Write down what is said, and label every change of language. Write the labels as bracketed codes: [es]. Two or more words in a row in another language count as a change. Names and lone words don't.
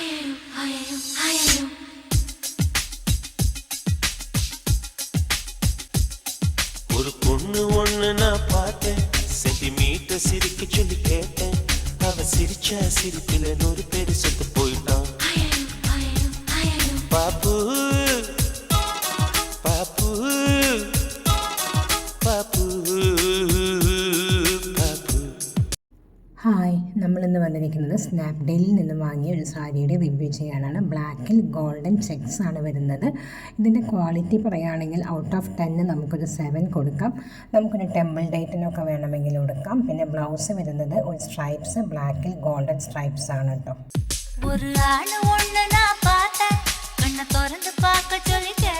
[ta] ஒரு பொண்ணு ஒண்ணு நான் பார்த்தேன், சென்டிமீட்டர் சிரிக்க சொல்லி கேட்டேன். அவ சிரிச்ச சிரிப்பில் 100 பேர் செத்து போயிட்டான். பாப்பு பாப்பு പാപ്പു പാപ്പു. [ml] ഹായ്, നമ്മളിന്ന് വന്നിരിക്കുന്നത് സ്നാപ്ഡീലിൽ നിന്ന് വാങ്ങിയ ഒരു സാരിയുടെ റിവ്യൂ ചെയ്യാനാണ്. ബ്ലാക്കിൽ [en] golden checks [ml] ആണ് വരുന്നത്. ഇതിൻ്റെ ക്വാളിറ്റി പറയുകയാണെങ്കിൽ [en] out of 10 [ml] നമുക്കൊരു 7 കൊടുക്കാം. നമുക്കൊരു ടെമ്പിൾ ഡേറ്റിനൊക്കെ വേണമെങ്കിൽ കൊടുക്കാം. പിന്നെ ബ്ലൗസ് വരുന്നത് ഒരു സ്ട്രൈപ്സ്, ബ്ലാക്കിൽ [en] golden stripes [ml] ആണ് കേട്ടോ. [ta] ஒரு ஆளு ஒண்ணு நான் பார்த்தேன், கண்ணை திறந்து பார்க்க சொல்லி